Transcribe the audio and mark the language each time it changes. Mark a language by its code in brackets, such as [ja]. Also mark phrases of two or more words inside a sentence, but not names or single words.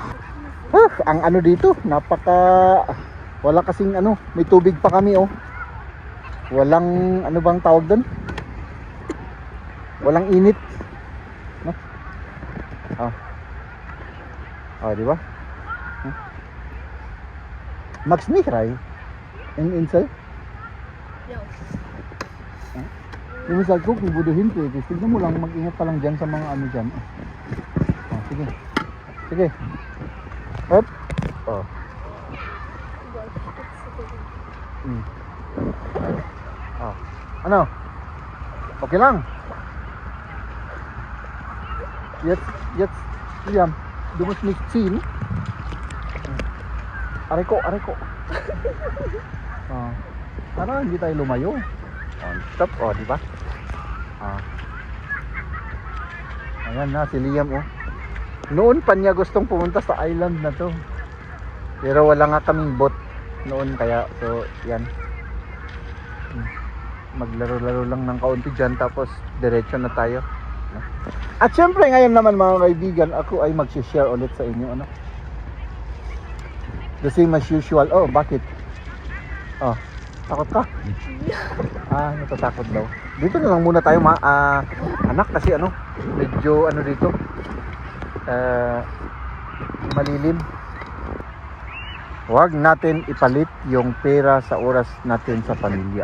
[tl] Ang ano dito, wala kasing ano, may tubig pa kami oh. Walang ano bang tawag doon? Walang init. No? Di ba? [de] Max nicht rein. In Insel? Ja. Du musst halt gucken, wo du hinfährst. [tl] Tignan mo lang, mag-ingat ka lang dyan sa mga ano dyan. Sige. Sige. Hop. Ano? Okay lang. [de] Jetzt, William, du musst nicht ziehen. [tl] Aray ko. Para hindi tayo lumayo. Stop, di ba? Ayan na, si Liam oh. Noon pa niya gustong pumunta sa island na to. Pero wala nga kaming boat noon kaya, so yan. Maglaro-laro lang ng kaunti dyan tapos diretso na tayo. At syempre ngayon naman mga kaibigan, ako ay mag-share ulit sa inyo ano. [en] The same as usual. [tl] Oh, bakit? Takot ka? Natatakot daw. Dito na lang muna tayo anak kasi ano, medyo ano dito. Malilim. Huwag natin ipalit yung pera sa oras natin sa pamilya.